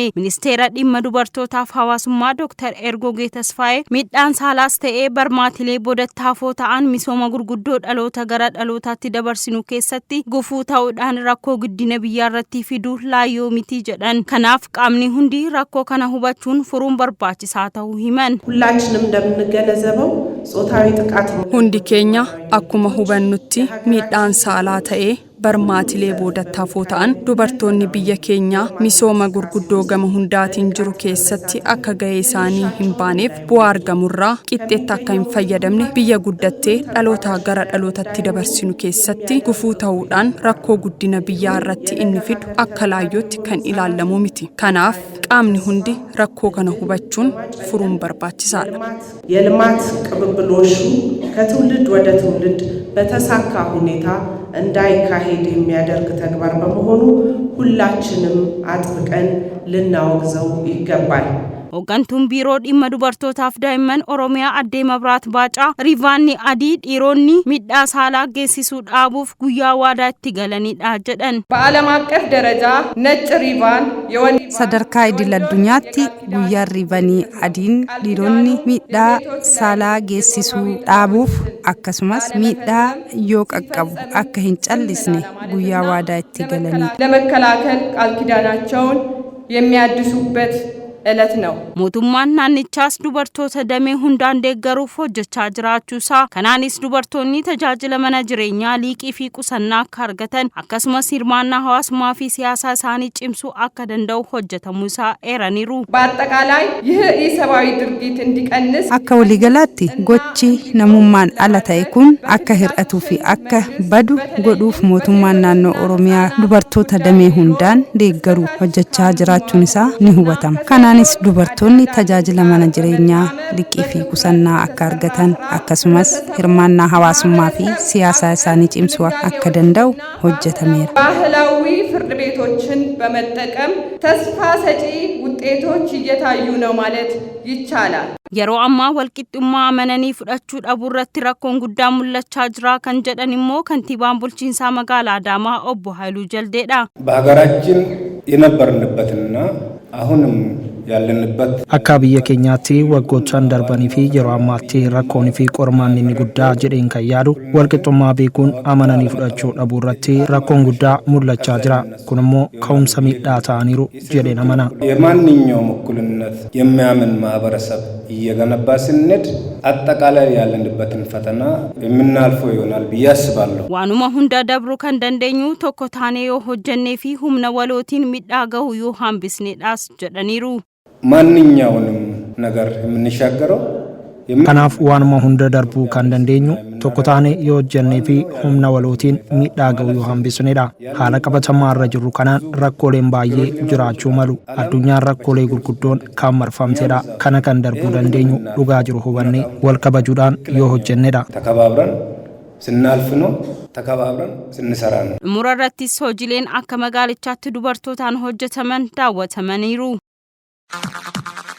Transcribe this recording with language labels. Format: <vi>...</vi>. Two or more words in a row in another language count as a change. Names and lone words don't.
<om>Ministeera dhimma dubartootaa Hawaasummaa Dr. Ergogee Tasfaayee midhaan saalaas ta'ee barmaatilee boodattaafoo ta'an misooma gurguddoo dhaloota gara dhalootaatti dabarsinu keessatti gufuu ta'uudhaan rakkoo guddina biyyaa irratti fiduu laayyoo miti jedhan. Kanaaf qaamni hundi rakkoo kana hubachuun furuun barbaachisaa ta'uu himan.</om> <am>ሁላችንም እንደምንገነዘበው ጾታዊ ጥቃት</am> <om>hundi keenya akkuma hubannutti midhaan saalaa ta'ee barmaatilee boodattaafoo ta'an dubartoonni biyya keenyaa misooma gurguddoo gama hundaatiin jiru keessatti akka ga'ee isaanii hin baaneef bu'aa argamurraa qixxeetti akka hin fayyadamne biyya guddattee dhaloota gara dhalootatti dabarsinu keessatti gufuu ta'uudhaan rakkoo guddina biyyaa irratti inni fidu akka laayyootti kan ilaallamu miti. Kanaaf qaamni hundi rakkoo kana hubachuun furuun barbaachisaadha.</om> <am>የልማት ቅብብሎሹ ከትውልድ ወደ ትውልድ በተሳካ ሁኔታ እንዳይካሄድ የሚያደርግ ተግባር በመሆኑ ሁላችንም አጥብቀን ልናወግዘው ይገባል።</am> <om>Hooggantuun biiroo dhimma dubartootaaf daa'imman Oromiyaa Addee Mabraat Baacaa riivaanni adii dhiironni midhaa saalaa geessisuu dhaabuuf guyyaa waadaa itti galanidha jedhan.</om> <am>በዓለም አቀፍ ደረጃ ነጭ ሪቫን</am> <om>sadarkaa idil addunyaatti guyyaan riivanii adiin dhiironni midhaa saalaa geessisuu dhaabuuf akkasumas midhaa yoo qaqqabu akka hin callisne guyyaa waadaa itti galanidha.</om> <am>ለመከላከል ቃል ኪዳናቸውን የሚያድሱበት እለት ነው።</am> <om>mootummaan naannichaas dubartoota damee hundaan deeggaruuf hojjechaa jiraachuusaa kanaanis dubartoonni tajaajila mana jireenyaa liqii fi qusannaa akka argatan akkasumas hirmaannaa hawaasummaa fi siyaasaa isaanii cimsuu akka danda'u hojjetamuusaa eeraniiru.</om> <am>በአጠቃላይ ይህ ኢሰብአዊ ድርጊት እንዲቀንስ</am> <om>akka waliigalaatti gochi namummaan ala ta'e kun akka hir'atuu fi akka badu godhuuf mootummaan naannoo Oromiyaa dubartoota damee hundaan deeggaruuf hojjechaa jiraachuun isaa ni hubatama. Kanaanis dubartoonni tajaajila mana jireenyaa liqii fi qusannaa akka argatan akkasumas hirmaannaa hawaasummaa fi siyaasaa isaanii cimsuu akka danda'u hojjetameera.</om> <am>ባህላዊ ፍርድ ቤቶችን በመጠቀም ተስፋ ሰጪ ውጤቶች እየታዩ ነው ማለት ይቻላል።</am> <om>Yeroo ammaa walqixxummaa amananii fudhachuu dhabuu irratti rakkoon guddaan mul'achaa jira kan jedhan immoo kantiibaan bulchiinsaa magaalaa Adaamaa obbo Haayiluu Jaldeedha.</om> <am>በሀገራችን የነበርንበትና አሁንም ያለንበት</am> <om>akka biyya keenyaatti waggoottan darbanii fi yeroo ammaatti rakkoon fi qormaanni inni guddaa jedheen kan yaadu walqixxummaa beekuun amananii fudhachuu dhabuu irratti rakkoon guddaa mul'achaa jira. Kun immoo ka'umsa miidhaa ta'aniiru jedheen amana.</om> <am>የማንኛውም እኩልነት የሚያምን ማህበረሰብ እየገነባ ስንሄድ አጠቃላይ ያለንበትን ፈተና የምናልፈው ይሆናል ብዬ አስባለሁ።</am> <om>waanuma hunda dabruu kan dandeenyu tokko taanee yoo hojjennee fi humna walootiin midhaa gahu yoo hambisneedhaas jedhaniiru.</om> <am>ማንኛውንም ነገር የምንሻገረው</am> <om>kanaaf waanuma hunda darbuu kan dandeenyu tokko taanee yoo hojjennee fi humna walootiin midhaa gahu yoo hambisneedha. Haala qabatamaa irra jirru kanaan rakkooleen baay'ee jiraachuu malu. Addunyaan rakkoolee gurguddoon kan marfamteedha. Kana kan darbuu dandeenyu dhugaa jiru hubannee wal kabajuudhaan yoo hojjenneedha.</om> <am>ተከባብረን ስናልፍ ነው ተከባብረን ስንሰራ ነው።</am> <om>Dhimura irrattis hojiileen akka magaalichaatti dubartootaan hojjetaman daawwatamaniiru.</om>